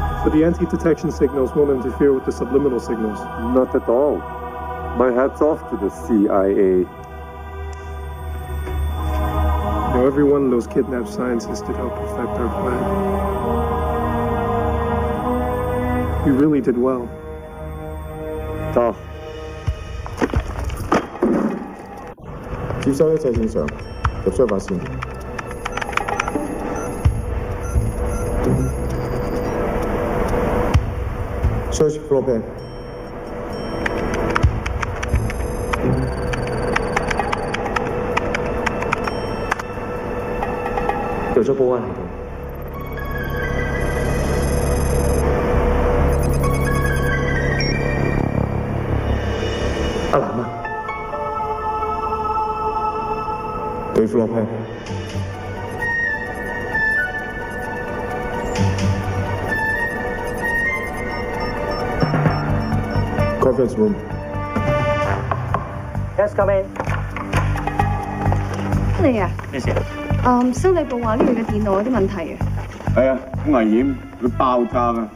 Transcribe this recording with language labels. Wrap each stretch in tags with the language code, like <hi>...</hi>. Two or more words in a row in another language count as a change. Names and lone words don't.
<en>But the anti-detection signals won't interfere with the subliminal signals. Not at all. My hat's off to the CIA. Now, every one of those kidnapped scientists did help perfect our plan. We really did well.</en> <yue>得，接收一切正常，入出發線。</yue> <en>Search floor plan。</en> <yue>掉咗保安系統。阿南啊，</yue> <en>對 floor plan。Conference room。 Yes, come in。</en> <yue>你啊？咩事啊？修理部話呢度嘅電腦有啲問題啊。係啊，好危險，會爆炸㗎。</yue>